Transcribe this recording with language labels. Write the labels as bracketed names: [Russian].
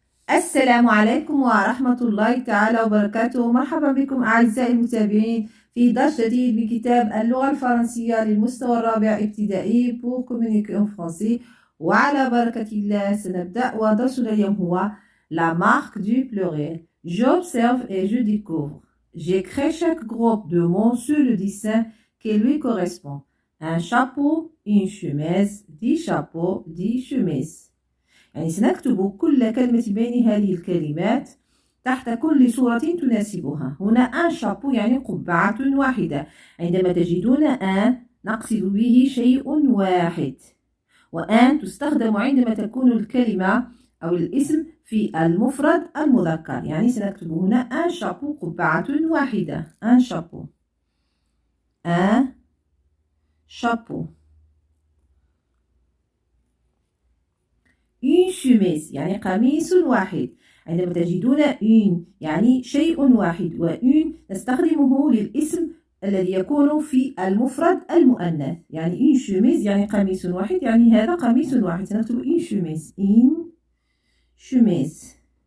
[Arabic] السلام عليكم ورحمة الله تعالى وبركاته. مرحبا بكم أعزائي المتابعين في درس جديد بكتاب اللغة الفرنسية للمستوى الرابع ابتدائي [French] pour communiquer en français. [Arabic] وعلى بركة الله سنبدأ، ودرسنا اليوم هو [French] la marque du pluriel. J'observe et je découvre. J'écris chaque groupe de mots sur le dessin qui lui correspond. Un chapeau, une chemise, 10 chapeaux, 10 chemises. [Arabic] يعني سنكتب كل كلمة بين هذه الكلمات تحت كل صورة تناسبها. هنا ان شابو يعني قبعة واحدة. عندما تجدون ان نقصد به شيء واحد، وان تستخدم عندما تكون الكلمة أو الاسم في المفرد المذكر. يعني سنكتب هنا ان شابو قبعة واحدة. [French] ان شابو، ان شابو. [Arabic] une chemise يعني قميص واحد. عندما تجدون une يعني شيء واحد، و une نستخدمه للاسم الذي يكون في المفرد المؤنث. يعني une chemise يعني قميص واحد، يعني هذا قميص واحد. سنكتب une chemise، une chemise.